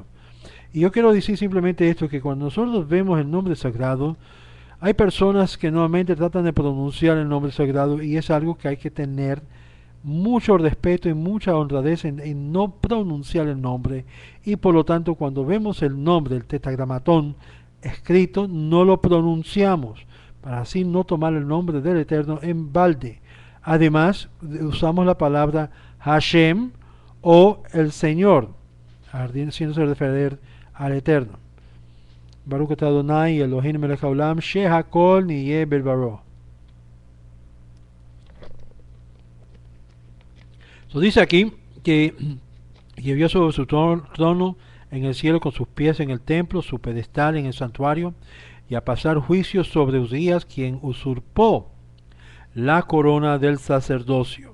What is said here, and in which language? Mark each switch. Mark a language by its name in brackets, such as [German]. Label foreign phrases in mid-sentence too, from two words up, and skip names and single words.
[Spanish] Y yo quiero decir simplemente esto, que cuando nosotros vemos el nombre sagrado, hay personas que nuevamente tratan de pronunciar el nombre sagrado y es algo que hay que tener mucho respeto y mucha honradez en no pronunciar el nombre, y por lo tanto cuando vemos el nombre del tetragramatón escrito no lo pronunciamos para así no tomar el nombre del Eterno en balde. Además usamos la palabra Hashem o el Señor, haciéndose referir al Eterno. [Hebrew] ברוך אתה אדני אלהינו מלך העולם שהכל נהיה בדברו. [Spanish] Dice aquí que vio sobre su trono en el cielo con sus pies en el templo, su pedestal en el santuario, y a pasar juicio sobre Usías, quien usurpó la corona del sacerdocio.